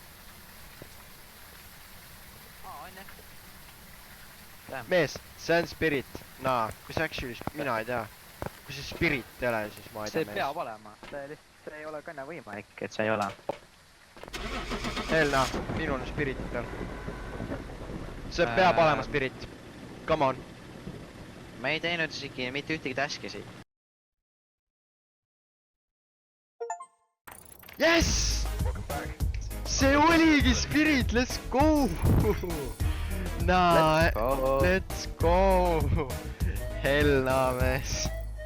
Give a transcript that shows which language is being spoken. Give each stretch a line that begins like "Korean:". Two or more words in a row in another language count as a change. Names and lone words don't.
Estonian: On jah. Mees, see on spirit. Naa, kui see actually, mina ei tea. Kui see spirit ei ole, siis ma ei tea, See mees. peab olema. See ei ole kõne võimalik, et see ei ole. Helna, minul on spirit peal. See peab olema spirit.
English: Come on.
Estonian: Me ei teinud isegi mitte ühtegi task'i siit. Yes! See oligi spirit,
English: let's go! Nah, let's go!
Estonian: Helna, mees.